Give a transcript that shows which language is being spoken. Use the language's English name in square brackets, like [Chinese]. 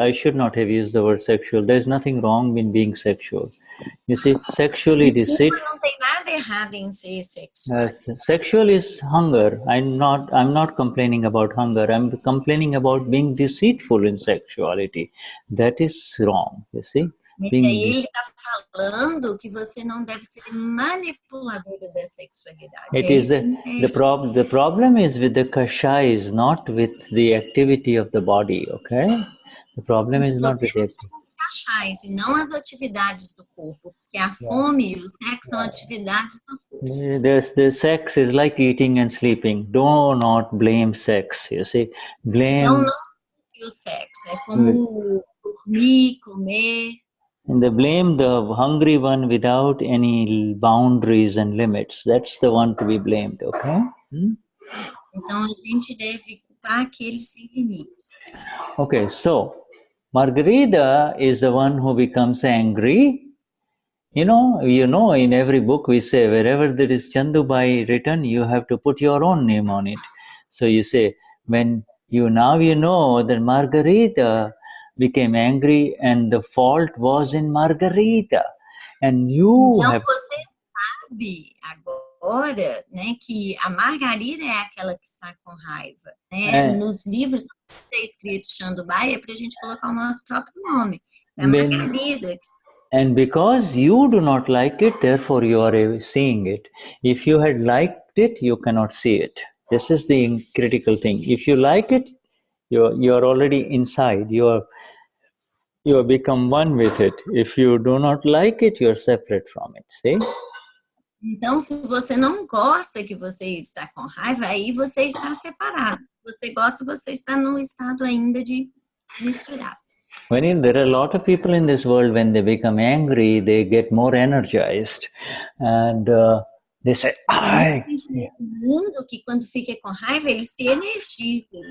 [English] I should not have used the word sexual. There's nothing wrong in being sexual. You see, sexually deceitful. [Portuguese] Não tem nada errado em ser sexual. [English] Sexual is hunger. I'm not complaining about hunger. I'm complaining about being deceitful in sexuality. That is wrong, you see. [Portuguese] Mas aí ele está falando que você não deve ser manipuladora da sexualidade. [English] It is the problem is with the kashais, not with the activity of the body, okay? The problem is not with it. [Portuguese] Kashais e não as atividades do corpo, porque a fome e o sexo são atividades do corpo. [English] The sex is like eating and sleeping. Do not blame sex, you see. Blame. [Portuguese] Não culpe o sexo, é como dormir, comer. [English] And they blame the hungry one without any boundaries and limits. That's the one to be blamed, okay? [Portuguese] Então a gente deve culpar aqueles sem limites. [English] Okay, so Margarita is the one who becomes angry. You know, in every book we say, wherever there is Chandubhai written, you have to put your own name on it. So you say, when you know that Margarita became angry and the fault was in Margarita. And you [Portuguese] Então [English] have... [Portuguese] você sabe agora, né, que a Margarida é aquela que está com raiva, né? Nos livros que está escrito Chandubhai é para a gente colocar o nosso próprio nome. É a Margarida. [English] And because you do not like it, therefore you are seeing it. If you had liked it, you cannot see it. This is the critical thing. If you like it, you are already inside. You have become one with it. If you do not like it, you are separate from it. See? [Portuguese] Então, se você não gosta que você está com raiva, aí você está separado. Se você gosta, você está num estado ainda de misturado. [English] There are a lot of people in this world, when they become angry, they get more energized. And they say, [Portuguese] Tem gente no mundo que quando fica com raiva, eles se energizam.